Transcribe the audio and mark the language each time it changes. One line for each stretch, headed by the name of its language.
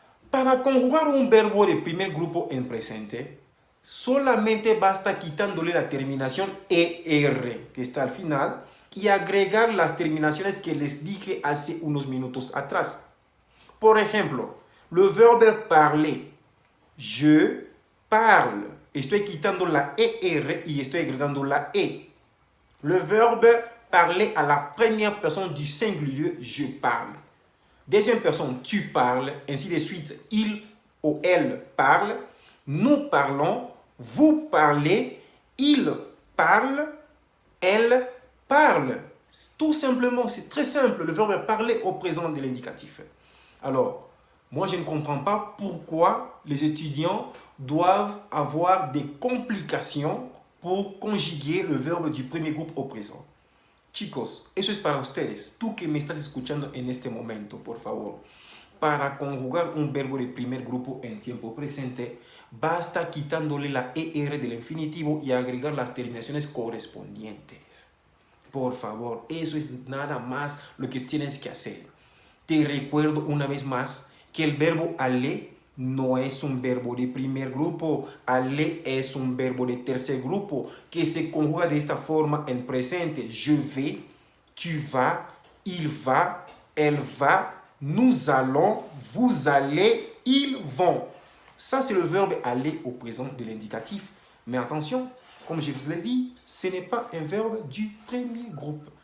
Spanish: Para conjugar un verbo de primer grupo en presente, solamente basta quitándole la terminación ER, que está al final, y agregar las terminaciones que les dije hace unos minutos atrás. Por ejemplo,
French: le verbe parler. Je parle.
Spanish: Estoy quitando la ER y estoy agregando la E.
French: Le verbe parler à la première personne du singulier, je parle. Deuxième personne, tu parles, ainsi de suite, il ou elle parle. Nous parlons, vous parlez, il parle, elle parle. Tout simplement, c'est très simple, le verbe parler au présent de l'indicatif. Alors, moi je ne comprends pas pourquoi les étudiants doivent avoir des complications pour conjuguer le verbe du primer groupe au présent.
Spanish: Chicos, eso es para ustedes. Tú que me estás escuchando en este momento, por favor. Para conjugar un verbo de primer grupo en tiempo presente, basta quitándole la ER del infinitivo y agregar las terminaciones correspondientes. Por favor, eso es nada más lo que tienes que hacer. Te recuerdo una vez más que el verbo aller no es un verbo de primer grupo, aller es un verbo de tercer grupo que se conjuga de esta forma en presente.
French: Je vais, tu vas, il va, elle va, nous allons, vous allez, ils vont. Ça, c'est le verbe aller au présent de l'indicatif. Mais attention, comme je vous l'ai dit, ce n'est pas un verbe du premier groupe.